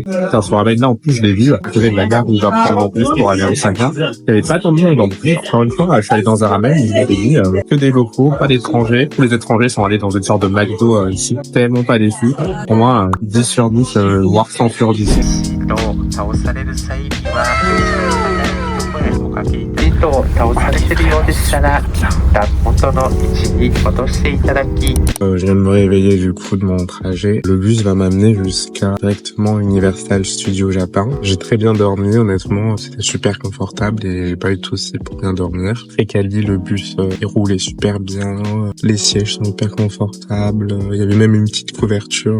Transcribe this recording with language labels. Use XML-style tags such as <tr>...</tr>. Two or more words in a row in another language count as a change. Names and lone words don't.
<fr>Ça se ramène là, en plus, je l'ai vu, à côté de la gare où je vais prendre en plus pour aller à Osaka. Il n'y avait pas tant de monde, donc, encore une fois, je suis allé dans un ramen, ils m'avaient dit, que des locaux, pas d'étrangers. Tous les étrangers sont allés dans une sorte de McDo, ici. Tellement pas déçus. Pour moi, 10 sur 10, voire 100 sur 10.</fr> <ja>倒されてるようでしたら、元の位置に戻していただき。</ja> <fr>Je viens de me réveiller du coup de mon trajet. Le bus va m'amener jusqu'à directement Universal Studios Japon. J'ai très bien dormi, honnêtement, c'était super confortable et j'ai pas eu de soucis pour bien dormir. Très quali, le bus il roulait super bien, les sièges sont hyper confortables, il y avait même une petite couverture.</fr>